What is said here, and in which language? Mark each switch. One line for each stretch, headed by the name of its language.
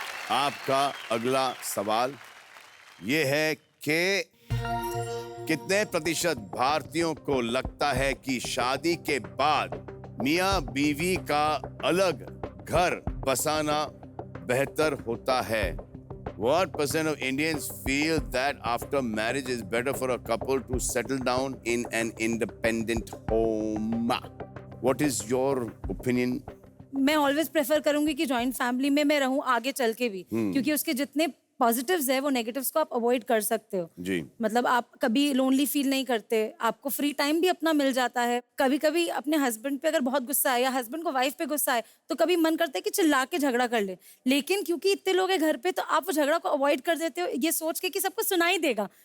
Hindi: आपका अगला सवाल ये है कि कितने प्रतिशत भारतीयों को लगता है कि शादी के बाद मियां बीवी का अलग घर बसाना बेहतर होता है?
English: What percent of Indians feel that after marriage is better for a couple to settle down in an independent home? What is your opinion?
Hindi: मैं ऑलवेज प्रेफर करूंगी कि जॉइंट फैमिली में मैं रहूं आगे चल के भी क्योंकि उसके जितने पॉजिटिव्स है वो नेगेटिव्स को आप अवॉइड कर सकते हो। जी। मतलब आप कभी लोनली फील नहीं करते, आपको फ्री टाइम भी अपना मिल जाता है। कभी कभी अपने हस्बैंड पे अगर बहुत गुस्सा है या हस्बैंड को वाइफ पे गुस्सा है तो कभी मन करता है कि चिल्ला के झगड़ा कर ले, लेकिन क्योंकि इतने लोग हैं घर पे तो आप वो झगड़ा को अवॉइड कर देते हो ये सोच के कि सबको सुनाई देगा।